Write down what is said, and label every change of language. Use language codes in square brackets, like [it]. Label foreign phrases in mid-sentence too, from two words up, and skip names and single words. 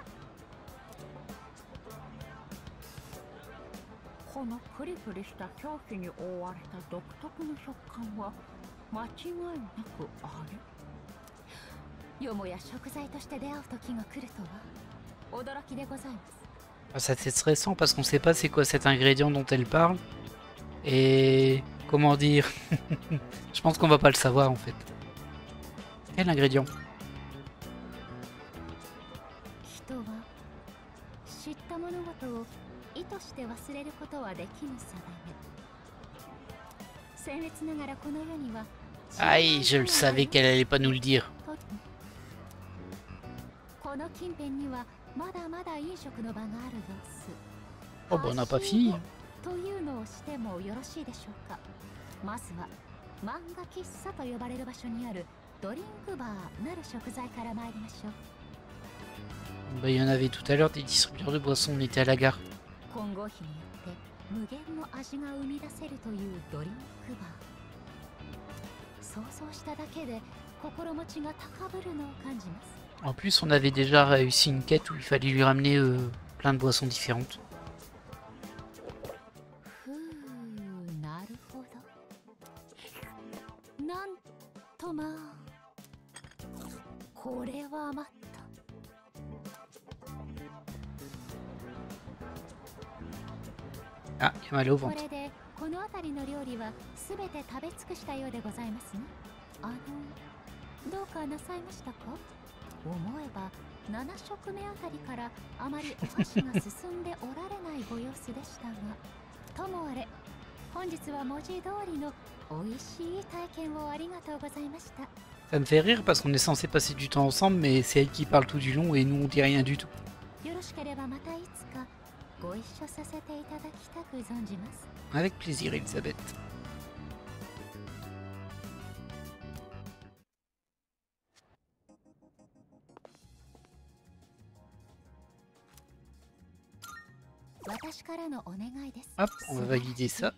[ja] このプリプリした表皮に覆われた独特の食感は間違いなくあれ。よもや食材として出会う時が来るとは驚きでございます。 [fr] Ça c'est stressant parce qu'on sait pas c'est quoi cet ingrédient dont elle parle. Et comment dire? Je pense qu'on va pas le savoir en fait. Quel ingrédient? [ja] 人は知った物事を意図して忘れることはできぬ定め。僭越ながらこの世には [fr] Aïe, je le savais qu'elle allait pas nous le dire. [ja] この近辺にはまだまだ飲食の場がある様子。 [fr] Oh bah on n'a pas fini. [ja] というのをしてもよろしいでしょうか。まずは漫画喫茶と呼ばれる場所にあるドリンクバーなる食材から参りましょう。 [fr] Bah il y en avait tout à l'heure des distributeurs de boissons, on était à la gare. [ja] 混合比によって無限の味が生み出せるというドリンクバー。想像しただけで心持ちが高ぶるのを感じます。 [fr] En plus on avait déjà réussi une quête où il fallait lui ramener plein de boissons différentes. [ja] ふう、なるほど。なんとまあ、これはまった。 [fr] Ah, il y a mal au [ja] こ [fr] ventre. [ja] れでこの辺りの料理はすべて食べ尽くしたようでございますね。どうかなさいましたか？思えば7食目あたりからあまりお箸が進んでおられないご様子でしたが、ともあれ本日は文字通りの美味しい体験をありがとうございました。 [fr] Ça me fait rire parce qu'on est censé passer du temps ensemble, mais c'est elle qui parle tout du long et nous on dit rien du tout. [ja] よろしければまたいつかご一緒させていただきたく存じます。 [fr] Avec plaisir, Elisabeth. Hop, on va valider ça.